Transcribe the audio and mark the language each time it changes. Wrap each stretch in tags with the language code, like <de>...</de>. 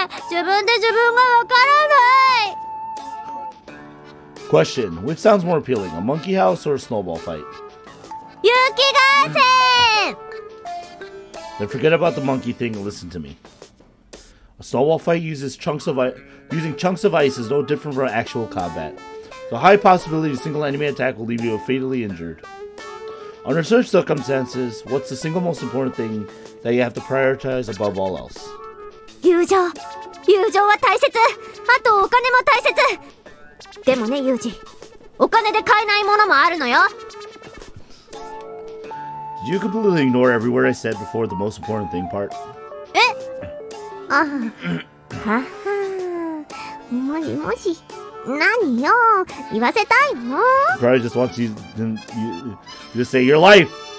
<ja>自分で自分がわからない。</ja> <en>Question: which sounds more appealing, a monkey house or a snowball fight?</en> <ja>雪合戦！</ja> <en>Then forget about the monkey thing and listen to me. A snowball fight uses using chunks of ice is no different from actual combat. The high possibility a single enemy attack will leave you fatally injured. Under such circumstances, what's the single most important thing that you have to prioritize above all else?</en> <ja>友情は大切。あとお金も大切。でもね、ユージ、お金で買えないものもあるのよ。</ja> <en>Did you completely ignore every word I said before the most important thing part?</en> <ja>え？あはは。もしもし。何よ、言わせたいの？</ja> <en>Probably just wants you to say your life.</en>